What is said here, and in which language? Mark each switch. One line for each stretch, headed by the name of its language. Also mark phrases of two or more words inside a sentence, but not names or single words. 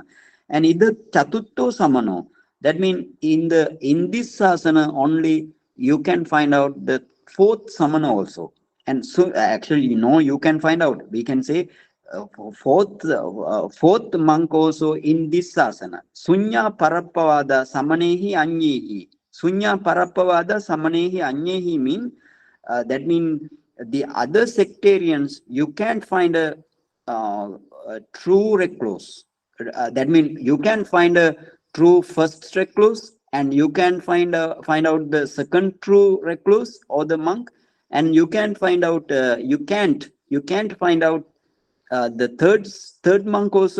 English: And either
Pali: Chatutto Samano,
English: that means in this sasana only you can find out the fourth samana also. And so actually, you can find out. We can say fourth monk also in this sasana.
Pali: Sunya Parapavada Samanehi Anyehi. Sunya Parapavada Samanehi Anyehi
English: mean that means the other sectarians, you can't find a true recluse. That means you can find a true first recluse, and you can find out the second true recluse or the monk, and you can find out you can't find out the third monk also.